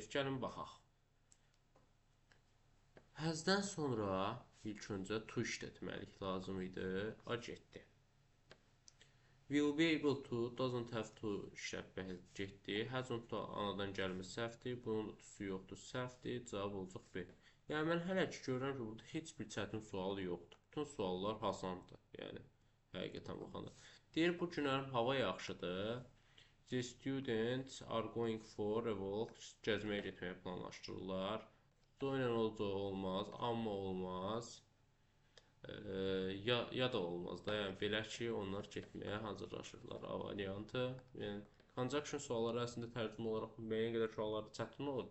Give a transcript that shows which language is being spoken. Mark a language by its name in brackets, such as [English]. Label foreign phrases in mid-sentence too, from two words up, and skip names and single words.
[Azerbaijani] Gəlin baxaq. Has'dan sonra ilk öncə to işlətməlik lazım idi. A getdi. [English] Will be able to, doesn't have to [Azerbaijani] işlətmək getdi. Hasn't da anadan gəlmə səhvdir. Bunun da tusu yoxdur, səhvdir. Cavab olacaq B. Yəni, mən hələ ki görürəm ki, burada heç bir çətin sual yoxdur. Bütün suallar asandır. Yəni, həqiqətən baxanda. Deyir, bu günlərim hava yaxşıdır. [English] The students are going for a walk. [Azerbaijani] Gəzməyə getməyə planlaşdırırlar. Do ilə olacaq olmaz, amma olmaz. Ya da olmaz da. Yəni belə ki, onlar getməyə hazırlaşırlar. A variantı. Yəni conjunction sualları əslində tərcümə olaraq müəyyən qədər suallarda çətin olur.